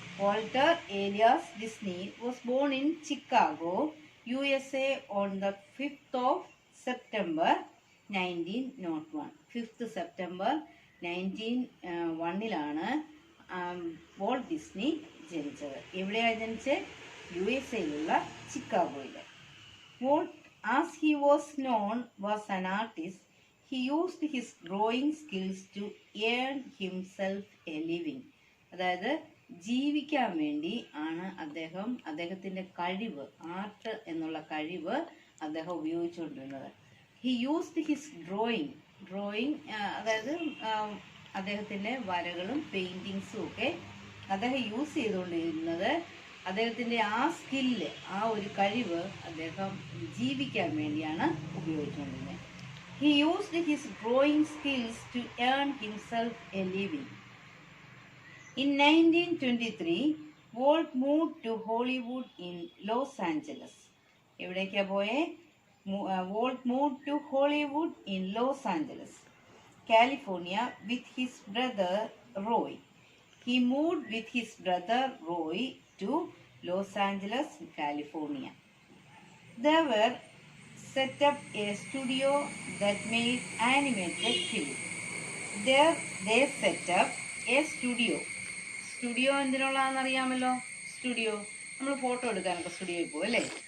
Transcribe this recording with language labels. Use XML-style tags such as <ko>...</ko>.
<en>Walter Elias Disney was born in Chicago, USA on the 5th of September 1901.</en> <ml>5th September 1901 volt Disney ജനിച്ചത്. എവിടെയാണ് ജനിച്ചത്? USA-യിലുള്ള ചിക്കാഗോയിൽ.</ml> <en>Walt, as he was known, was an artist. He used his drawing skills to earn himself a living.</en> <ml>അതായത് ജീവിക്കാൻ വേണ്ടി ആണ് അദ്ദേഹത്തിന്റെ കഴിവ്, art എന്നുള്ള കഴിവ് അദ്ദേഹം ഉപയോഗിച്ചുകൊണ്ടിരുന്നത്.</ml> <en>he used his drawing</en> <ml>അതായത് അദ്ദേഹത്തിന്റെ വരകളും പെയിന്റിങ്സും ഒക്കെ അദ്ദേഹം യൂസ് ചെയ്തുകൊണ്ടിരുന്നത്. അദ്ദേഹത്തിന്റെ ആ സ്കില്ല്, ആ ഒരു കഴിവ് അദ്ദേഹം ജീവിക്കാൻ വേണ്ടിയാണ് ഉപയോഗിച്ചുകൊണ്ടിരുന്നത്.</ml> <en>He used his drawing skills to earn himself a living. In 1923, Walt moved to Hollywood in Los Angeles.</en> <ml>എവിടേക്കാ പോയേ?</ml> <en>Walt moved to Hollywood in Los Angeles, California with his brother Roy. He moved with his brother Roy to Los Angeles, California. They were set up a studio that made animated film. There they set up a studio.</en> <ml>Studio എന്തിനുള്ളതാണെന്ന് അറിയാമല്ലോ? Studio നമ്മൾ photo എടുക്കാനൊക്കെ സ്റ്റുഡിയോയിൽ പോകും അല്ലേ?</ml>